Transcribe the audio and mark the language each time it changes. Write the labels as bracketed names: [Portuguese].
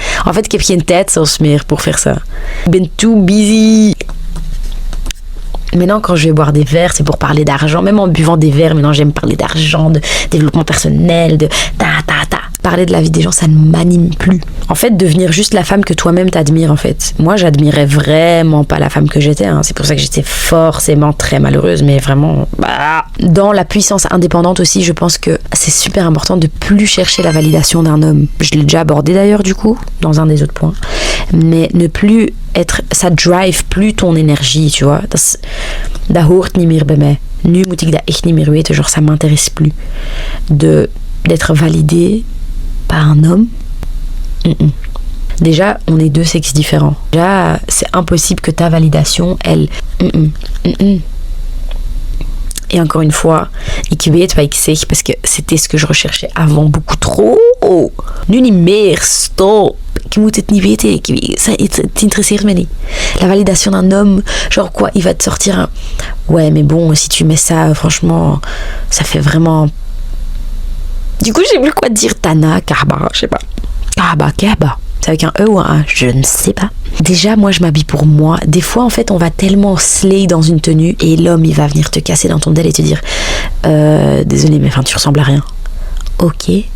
[French] En fait, [Dutch] ik heb geen tijd zelfs meer [French] pour faire ça. [Dutch] Ik ben [English] too busy. [French] Maintenant, quand je vais boire des verres, c'est pour parler d'argent. Même en buvant des verres, maintenant, j'aime parler d'argent, de développement personnel, de Parler de la vie des gens, ça ne m'anime plus. En fait, devenir juste la femme que toi-même t'admires, en fait. Moi, j'admirais vraiment pas la femme que j'étais. Hein. C'est pour ça que j'étais forcément très malheureuse, mais vraiment... Dans la puissance indépendante aussi, je pense que c'est super important de plus chercher la validation d'un homme. Je l'ai déjà abordé d'ailleurs, du coup, dans un des autres points. Mais ne plus être... Ça drive plus ton énergie, tu vois. [Dutch] Dat hoort niet meer bij mij. Nu moet ik dat echt niet meer weten. [French] Genre, ça m'intéresse plus. D'être validée par un homme. Déjà, on est 2 sexes différents. Déjà, c'est impossible que ta validation, elle... Et encore une fois, [Dutch] ik weet wat ik zeg, [French] parce que c'était ce que je recherchais avant beaucoup trop. [Dutch] Nu niet meer, stop. Ik moet het niet weten, het interesseert me niet. [French] La validation d'un homme, genre quoi, il va te sortir un... Ouais, mais bon, si tu mets ça, franchement, ça fait vraiment... Du coup, je sais plus quoi dire. Tana, Kahba, je sais pas. Kahba. C'est avec un E ou un A? Je ne sais pas. Déjà, moi, je m'habille pour moi. Des fois, en fait, on va tellement slay dans une tenue et l'homme, il va venir te casser dans ton del et te dire désolé, mais enfin, tu ressembles à rien. Ok.